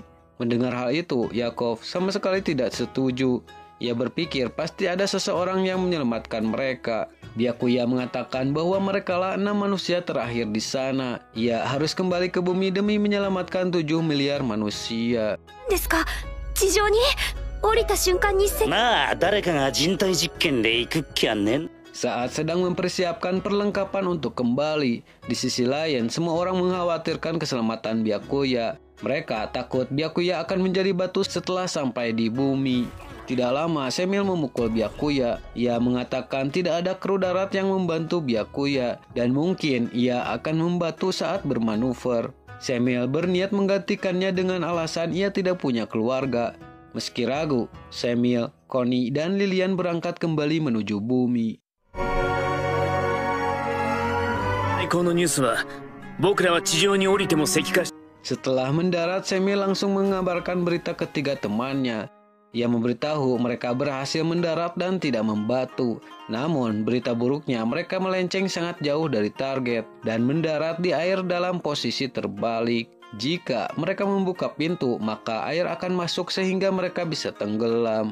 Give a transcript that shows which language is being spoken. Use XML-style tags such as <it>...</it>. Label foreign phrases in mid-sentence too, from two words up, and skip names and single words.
<id>Mendengar hal itu, Yakov sama sekali tidak setuju. Ia berpikir pasti ada seseorang yang menyelamatkan mereka. Byakuya mengatakan bahwa merekalah 6 manusia terakhir di sana. Ia harus kembali ke bumi demi menyelamatkan 7 miliar manusia.</id> <ja>ですか、地上に降りた瞬間にまあ誰かが人体実験で行くっきゃねん。</ja> <id>Saat sedang mempersiapkan perlengkapan untuk kembali, di sisi lain semua orang mengkhawatirkan keselamatan Byakuya. Mereka takut Byakuya akan menjadi batu setelah sampai di bumi. Tidak lama Semil memukul Byakuya. Ia mengatakan tidak ada kru darat yang membantu Byakuya dan mungkin ia akan membatu saat bermanuver. Semil berniat menggantikannya dengan alasan ia tidak punya keluarga. Meski ragu, Semil, Connie, dan Lilian berangkat kembali menuju bumi.</id> <ja>このニュースは僕らは地上に降りても石化し</ja> <id>Setelah mendarat, Semil langsung mengabarkan berita ketiga temannya. Ia memberitahu mereka berhasil mendarat dan tidak membatu. Namun, berita buruknya mereka melenceng sangat jauh dari target dan mendarat di air dalam posisi terbalik. Jika mereka membuka pintu, maka air akan masuk sehingga mereka bisa tenggelam.</id>